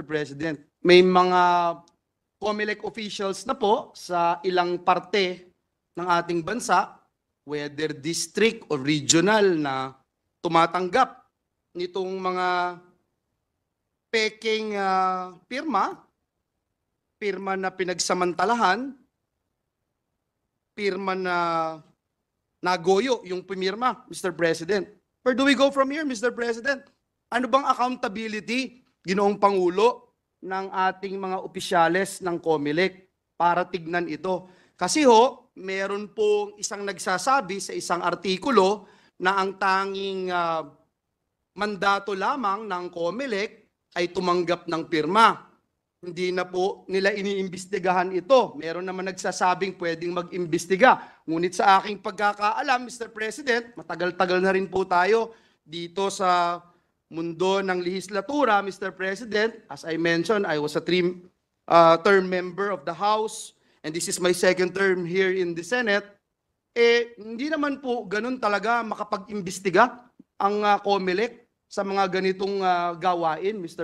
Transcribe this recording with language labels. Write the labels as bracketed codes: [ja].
[tl] President? May mga COMELEC officials na po sa ilang parte ng ating bansa, [en] whether district or regional, [tl] na tumatanggap nitong mga peking pirma na pinagsamantalahan, pirma na nagoyo yung pumirma, Mr. President. [en] Where do we go from here, Mr. President? [tl] Ano bang accountability, Ginoong Pangulo, ng ating mga opisyales ng COMELEC para tignan ito? Kasi meron pong isang nagsasabi sa isang artikulo na ang tanging mandato lamang ng COMELEC ay tumanggap ng pirma. Hindi na po nila iniimbestigahan ito. Meron naman nagsasabing pwedeng mag-imbestiga. Ngunit sa aking pagkakaalam, Mr. President, matagal-tagal na rin po tayo dito sa mundo ng lehislatura, Mr. President. [en] As I mentioned, I was a term member of the House, and this is my second term here in the Senate. [tl] Hindi naman po ganun talaga makapag-imbestiga ang COMELEC sa mga ganitong gawain, Mr.